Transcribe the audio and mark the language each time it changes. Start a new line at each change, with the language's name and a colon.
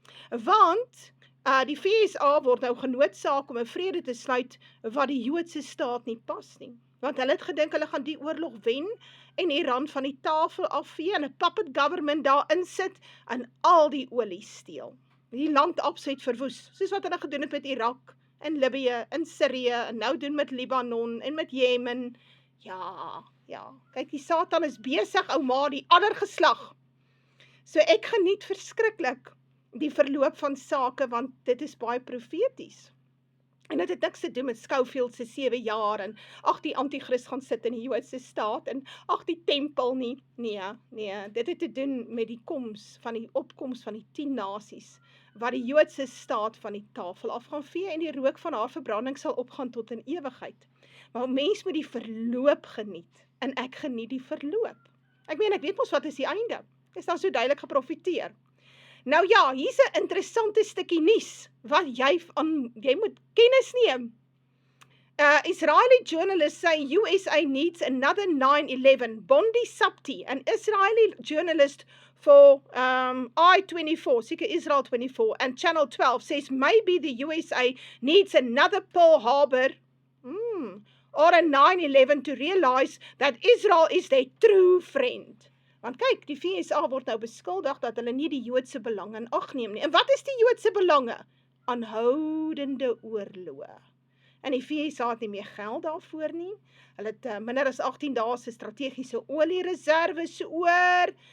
Afrikaans: Want die VSA word nou genoodsaak om 'n vrede te sluit wat die Joodse staat nie pas nie. Want hulle het gedink hulle gaan die oorlog wen en Iran van die tafel afvee en 'n
English: puppet government
Afrikaans: daar insit en al die olie steel. Die land absoluut verwoes, soos wat hulle gedoen het met Irak, in Libië, in Sirië, en nou doen met Libanon en met Jemen. Ja, kyk, die Satan is besig, ouma, die ander geslag. So ek geniet verskriklik die verloop van sake, want dit is baie profeties. En dit het niks te doen met Schofield se 7 jaar, en ag, die antichrist gaan sit in die Joodse staat, en ag, die tempel nie. Nee, dit het te doen met die opkoms van die 10 nasies, waar die Joodse staat van die tafel af gaan vee, en die rook van haar verbranding sal opgaan tot in ewigheid. Maar mens moet die verloop geniet, en ek geniet die verloop. Ek weet mos wat is die einde. Dit is dan so duidelik geprofeteer. Nou ja, hier's 'n interessante stukkie nuus, wat jy moet kennis neem.
English: Israeli journalists say USA needs another 9/11. Bondi Sapti, an Israeli journalist for I-24, seker Israel 24, and Channel 12 says maybe the USA needs another Pearl Harbor or a 9/11 to realize that Israel is their true friend.
Afrikaans: Want kyk, die VSA word nou beskuldig dat hulle nie die Joodse belange in ag neem nie. En wat is die Joodse belange? Aanhoudende oorloë. En die VSA het nie meer geld daarvoor nie. Hulle het minder as 18 dae se strategiese oliereserwes oor.